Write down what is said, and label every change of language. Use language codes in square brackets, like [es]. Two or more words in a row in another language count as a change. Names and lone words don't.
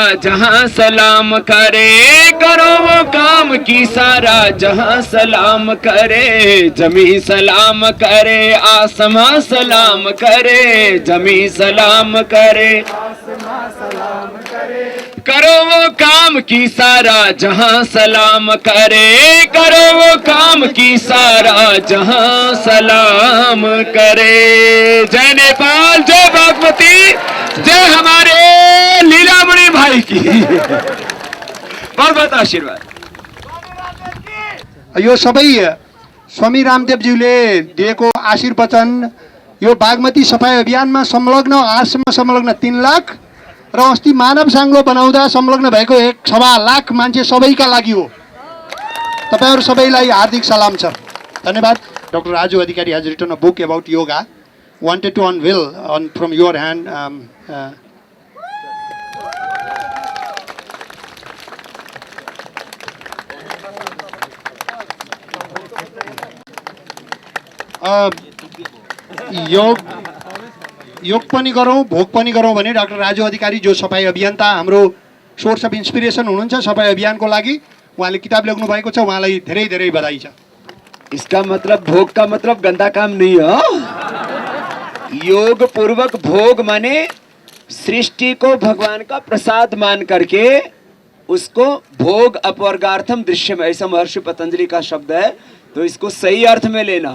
[hi] जहां सलाम करे, करो वो काम की सारा जहां सलाम करे, जमी सलाम करे, आसमां सलाम करे, जमी सलाम करे, आसमां सलाम करे, करो वो काम की सारा जहां सलाम करे, करो वो काम की सारा जहां सलाम करे। जय नेपाल, जय बागमती, जय हमारे लीलामणि भाई की। बहुत बहुत आशीर्वाद। [ne] यो सबै स्वामी रामदेवज्यूले दिएको आशीर्वचन, यो बागमती सफाई अभियानमा संलग्न, आजसम्म संलग्न 3 लाख र अस्ति मानव साङ्लो बनाउँदा संलग्न भएको 1.25 लाख मान्छे सबैका लागि हो। तपाईँहरू सबैलाई हार्दिक सलाम छ। [en] धन्यवाद। डॉक्टर राजू अधिकारी has written a book about yoga. wanted to unveil from your hand. [ne] योग पनि गरौँ, भोग पनि गरौँ भने डाक्टर राजु अधिकारी जो सफाई अभियन्ता हाम्रो [en] source of inspiration [ne] हुनुहुन्छ सफाई अभियानको लागि, उहाँले किताब लेख्नु भएको छ, उहाँलाई धेरै धेरै बधाई छ। [hi] इसका मतलब भोग का मतलब गंदा काम नहीं है। योग पूर्वक भोग माने सृष्टि को भगवान का प्रसाद मान करके उसको भोग [sa] अपवर्गार्थम दृश्यम, [hi] ऐसा महर्षि पतंजलि का शब्द है, तो इसको सही अर्थ में लेना।